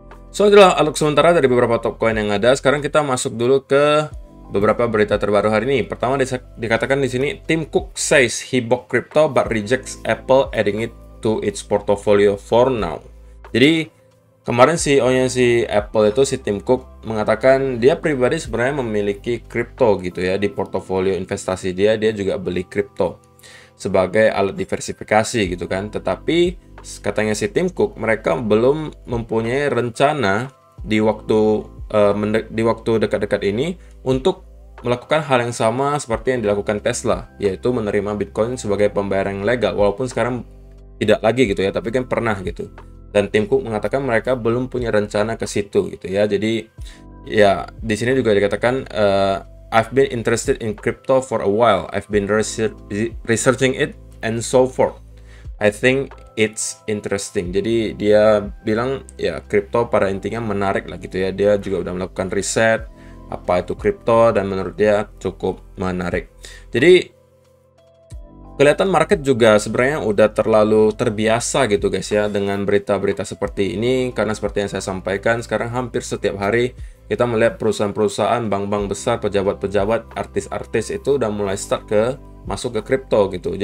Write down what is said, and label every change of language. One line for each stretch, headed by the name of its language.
Indonesian: So, itulah outlook sementara dari beberapa top coin yang ada. Sekarang kita masuk dulu ke beberapa berita terbaru hari ini. Pertama dikatakan di sini,
English: Tim Cook says he bought crypto but rejects Apple adding it to its portfolio for now.
Indonesian: Jadi kemarin CEO-nya si Apple itu, si Tim Cook, mengatakan dia pribadi sebenarnya memiliki kripto gitu ya. Di portofolio investasi dia juga beli kripto sebagai alat diversifikasi gitu kan. Tetapi katanya si Tim Cook, mereka belum mempunyai rencana di waktu dekat-dekat ini untuk melakukan hal yang sama seperti yang dilakukan Tesla, yaitu menerima Bitcoin sebagai pembayaran yang legal. Walaupun sekarang tidak lagi gitu ya, tapi kan pernah gitu. Dan Tim Cook mengatakan mereka belum punya rencana ke situ gitu ya. Jadi ya di sini juga dikatakan
English: I've been interested in crypto for a while. I've been researching it and so forth. I think it's interesting.
Indonesian: Jadi dia bilang ya crypto pada intinya menarik lah gitu ya. Dia juga udah melakukan riset apa itu crypto dan menurut dia cukup menarik. Jadi kelihatan market juga sebenarnya udah terlalu terbiasa gitu guys ya dengan berita-berita seperti ini, karena seperti yang saya sampaikan sekarang hampir setiap hari kita melihat perusahaan-perusahaan, bank-bank besar, pejabat-pejabat, artis-artis itu udah mulai masuk ke kripto gitu.